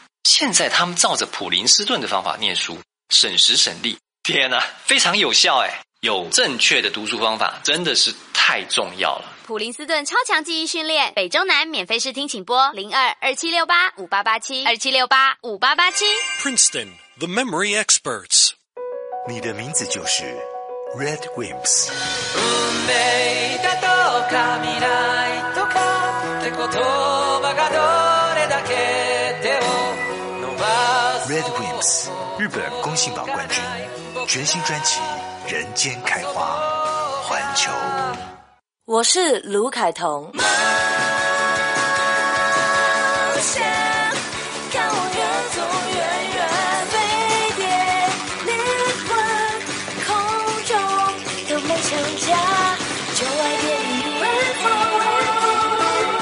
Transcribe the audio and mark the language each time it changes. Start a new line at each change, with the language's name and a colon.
Chinese: 现在他们照着普林斯顿的方法念书，省时省力，天啊，非常有效哎！有正确的读书方法，真的是太重要了。普林斯顿超强记忆训练，北中南免费试听，请拨02-2768-5887 2768-5887。
English: Princeton, the memory experts.
Chinese: 你的名字就是 Red Wimps。
Japanese: 運命だとか未来とかって言葉がどれだけ手を伸ばす。
Chinese: Red Wimps, 日本公信榜冠军，全新专辑《人间开花》，环球。我是卢凯彤，冒险看我越走越远，飞碟灵魂空中的梦想家，就爱电影微风。